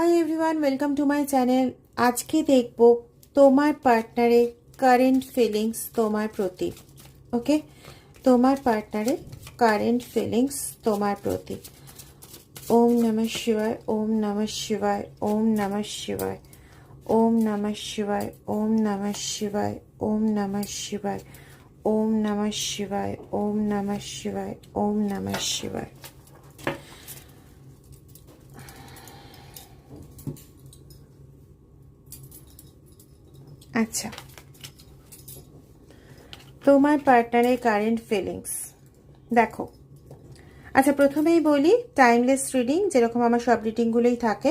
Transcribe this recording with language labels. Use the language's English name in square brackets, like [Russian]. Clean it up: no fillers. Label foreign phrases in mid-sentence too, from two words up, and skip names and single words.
[English] Everyone, welcome to my channel. [Bangla] আজকে দেখব তোমার পার্টনারের [English] current feelings [Bangla] তোমার প্রতি। ওকে, তোমার পার্টনারের [English] current feelings [Bangla] তোমার প্রতি। [Sanskrit] ওম নমঃ শিবায়, ওম নমঃ শিবায়, ওম নমঃ শিবায়, ওম নমঃ শিবায়, ওম নমঃ শিবায়, ওম নমঃ শিবায়, ওম নমঃ শিবায়, ওম নমঃ শিবায়, ওম নমঃ শিবায়। [Bangla] আচ্ছা, তোমার পার্টনারের [English] current feelings [Bangla] দেখো। আচ্ছা, প্রথমেই বলি [English] timeless reading, [Bangla] যেরকম আমার সব রিডিংগুলোই থাকে।